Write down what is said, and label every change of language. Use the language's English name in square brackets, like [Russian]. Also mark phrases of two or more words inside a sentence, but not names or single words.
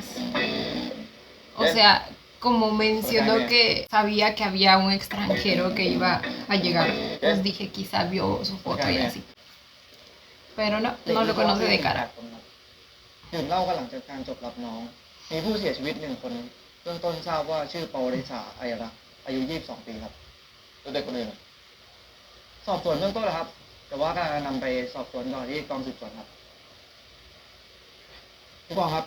[Spanish] O sea, como mencionó que sabía que había un extranjero que iba a llegar, pues dije quizá vio su foto y así. Pero no, no lo conoce de cara. [Thai] ดื่มเหล้ากันหลังจากการจบรับน้อง มีผู้เสียชีวิต1 คนเบื้องต้นทราบว่าชื่อปวริษาไอยรักษ์อายุ22 ปีครับ แล้วเด็กคนอื่นอะ สอบสวนเบื้องต้นนะครับ แต่ว่ากำลังนำไปสอบสวนต่อที่กองสืบสวนครับผู้กองครับ